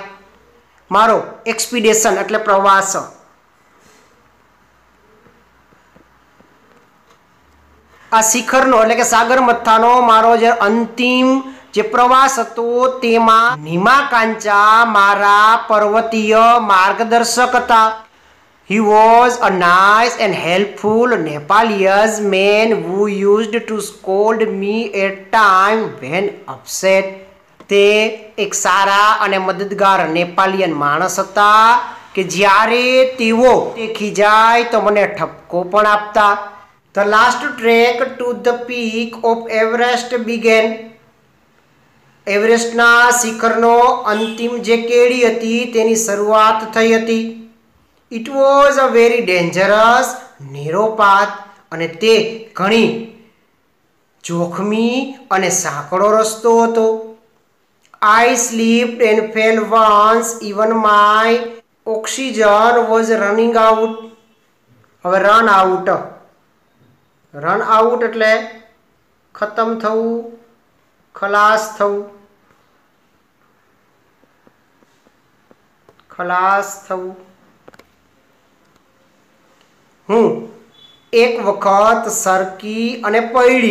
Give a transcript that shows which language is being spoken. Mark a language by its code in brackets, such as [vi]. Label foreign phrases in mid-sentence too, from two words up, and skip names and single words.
[gu] મારો એક્સપીડિશન એટલે પ્રવાસ. આ શિખરનો એટલે કે સાગરમથાનો મારો જે અંતિમ જે પ્રવાસ હતો તેમાં નીમાકાંચા મારા પર્વતીય માર્ગદર્શક હતા. [en] He was a nice and helpful Nepalese man who used to scold me at time when upset. [gu] તે એક સારા અને મદદગાર નેપાલિયન માણસ હતા કે જ્યારે તેઓ ખીજાય તો મને ઠપકો પણ આપતા. [en] The last trek to the peak of Everest began. [gu] એવરેસ્ટના શિખરનો અંતિમ જે કેડી હતી તેની શરૂઆત થઈ હતી. [en] It was a very dangerous narrow path. [gu] અને તે ઘણી જોખમી અને સાંકડો રસ્તો હતો. [en] I slipped and fell once, even my oxygen was running out. [gu] હવે [en] run out [gu] એટલે ખતમ થવું, ખલાસ થવું. હું એક વખત સરકી અને પડી.